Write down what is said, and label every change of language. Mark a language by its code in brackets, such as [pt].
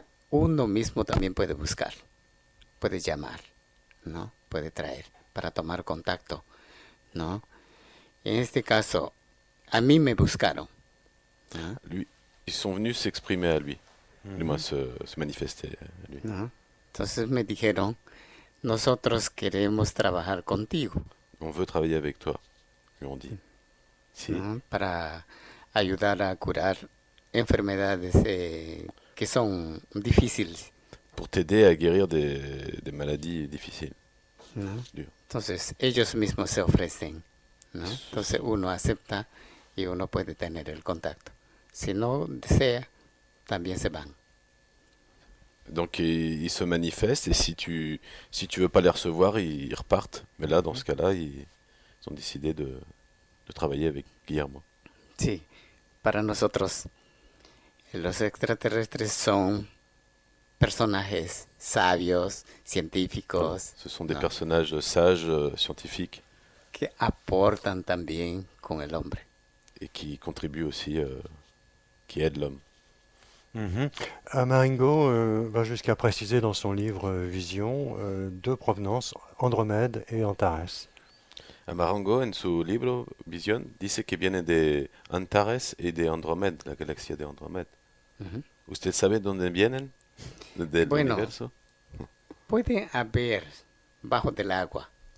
[es] uno mismo también puede buscar, puede llamar, ¿no? Puede traer para tomar contacto, ¿no? En este caso, a mí me buscaron, ¿no? [fr] Lui, ils sont venus s'exprimer à lui, du moins se manifester à lui. [es] ¿no? Entonces me dijeron, nosotros queremos trabajar contigo, [fr] On veut travailler avec toi, lui ont dit. [es] Si. ¿no? Para ayudar a curar enfermedades que son difíciles [fr] pour t'aider à guérir des maladies difficiles. [es] ¿no? Dios. Entonces ellos mismos se ofrecen, ¿no? Entonces uno acepta y uno puede tener el contacto. Si no desea, también se van. [fr] Donc ils se manifestent et si tu veux pas les recevoir, ils repartent. Mais là, dans ce cas-là, ils ont décidé de travailler avec Guillermo. [es] Sí, para nosotros los extraterrestres son personajes sabios, científicos, [fr] Ce sont des [es] ¿no? [fr] personnages sages, scientifiques, [es] que aportan también con el hombre. [fr] et qui contribuent aussi, qui aident l'homme. Amaringo va jusqu'à préciser dans son livre Vision deux provenances, Andromède et Antares. [es] Amarango, en su libro Visión, dice que viene de Antares y de Andrómeda, la galaxia de Andrómeda. Ujú. ¿Usted sabe dónde vienen? ¿Del Bueno. universo? Puede haber bajo del agua,